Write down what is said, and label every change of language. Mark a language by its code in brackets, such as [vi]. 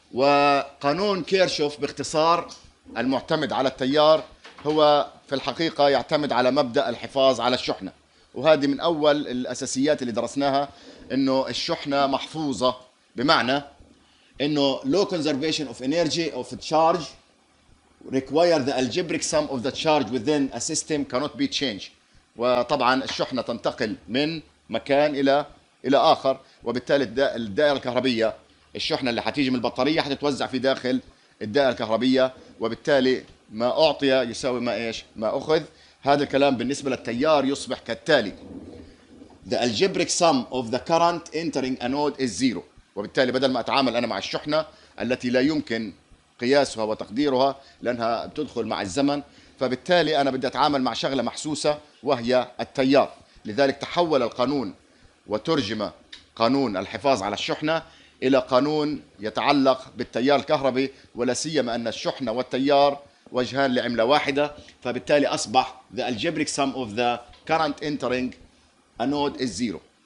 [ar] وقانون كيرشوف باختصار المعتمد على التيار هو في الحقيقة يعتمد على مبدأ الحفاظ على الشحنة، وهذه من أول الأساسيات اللي درسناها، إنه الشحنة محفوظة، بمعنى إنه [en] low conservation of energy of charge require the algebraic sum of the charge within a system cannot be changed. [ar] وطبعا الشحنة تنتقل من مكان إلى آخر، وبالتالي الدائرة الكهربية الشحنة اللي حتيجي من البطارية حتتوزع في داخل الدائرة الكهربية، وبالتالي ما أعطي يساوي ما إيش؟ ما أخذ. هذا الكلام بالنسبة للتيار يصبح كالتالي: [en] The algebraic sum of the current entering a node is zero. [ar] وبالتالي بدل ما أتعامل أنا مع الشحنة التي لا يمكن قياسها وتقديرها لأنها بتدخل مع الزمن، فبالتالي أنا بدي أتعامل مع شغلة محسوسة وهي التيار. لذلك تحول القانون وترجم قانون الحفاظ على الشحنة إلى قانون يتعلق بالتيار الكهربي، ولا سيما أن الشحنة والتيار وجهان لعملة واحدة، فبالتالي أصبح [en] the algebraic sum of the current entering a node is zero.